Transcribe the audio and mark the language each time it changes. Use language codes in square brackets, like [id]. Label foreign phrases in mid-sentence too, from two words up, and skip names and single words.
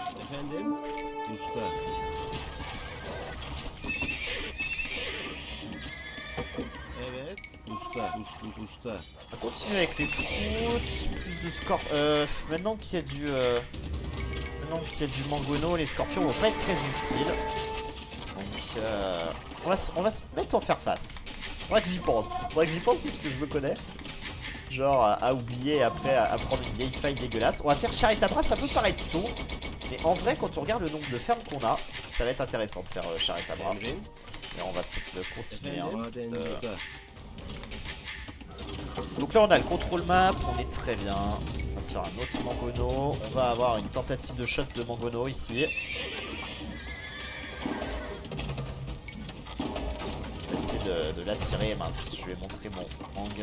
[tr] Efendim? Usta. Evet. Usta. Usta. [fr] On va continuer avec les scouts. Plus de score. Maintenant qu'il y a du. Maintenant qu'il y a du mangono, les scorpions vont pas être très utiles. Donc on va se mettre en faire face. Faudrait que j'y pense. Faudrait que j'y pense puisque je me connais. Genre à oublier et après à prendre une vieille faille dégueulasse. On va faire charrette à bras, ça peut paraître tôt. Mais en vrai, quand on regarde le nombre de fermes qu'on a, ça va être intéressant de faire charrette à bras. [tr] Emrin? [fr] Et on va peut-être continuer. Hein. [tr] Efendim? Usta. [fr] Donc là on a le contrôle map, on est très bien. On va se faire un autre mangono. On va avoir une tentative de shot de mangono ici. On va essayer de l'attirer. Mince, je vais montrer mon hang.